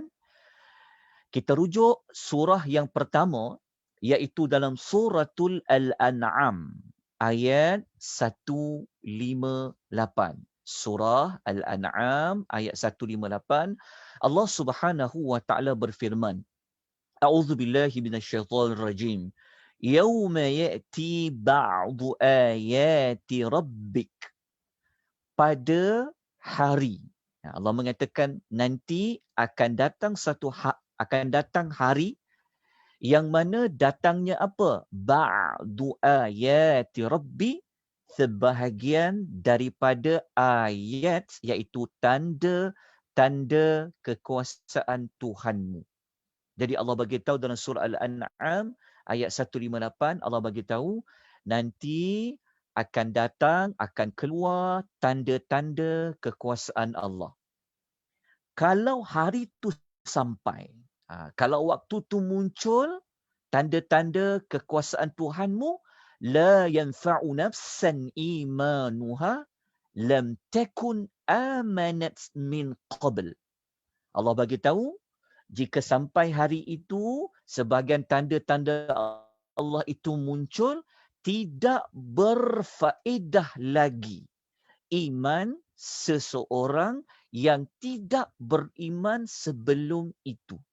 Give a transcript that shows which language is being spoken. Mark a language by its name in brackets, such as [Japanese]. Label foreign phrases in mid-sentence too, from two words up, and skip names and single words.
[Malay] Kita rujuk surah yang pertama, iaitu dalam suratul Al-An'am ayat 158. Surah Al-An'am ayat 158, Allah [Arabic] سبحانه وتعالى [Malay] berfirman, [Arabic] أعوذ بالله من الشيطان الرجيم. يوم يأتي بعض آيات ربك. [Malay] Pada hari. Allah mengatakan nanti akan datang hari yang mana datangnya apa? [Arabic] بعض آيات ربي, [Malay] sebahagian daripada ayat, iaitu tanda-tanda kekuasaan Tuhanmu. Jadi Allah bagi tahu dalam surah Al-An'am ayat 158, Allah bagi tahu nanti akan datang, akan keluar tanda-tanda kekuasaan Allah. Kalau hari itu sampai, kalau waktu itu muncul tanda-tanda kekuasaan Tuhanmu, [Arabic] لا ينفع نفسا إيمانها لم تكن آمنت من قبل. [Malay] Allah bagi tahu, jika sampai hari itu, sebahagian tanda-tanda Allah itu muncul, tidak berfaedah lagi iman seseorang yang tidak beriman sebelum itu.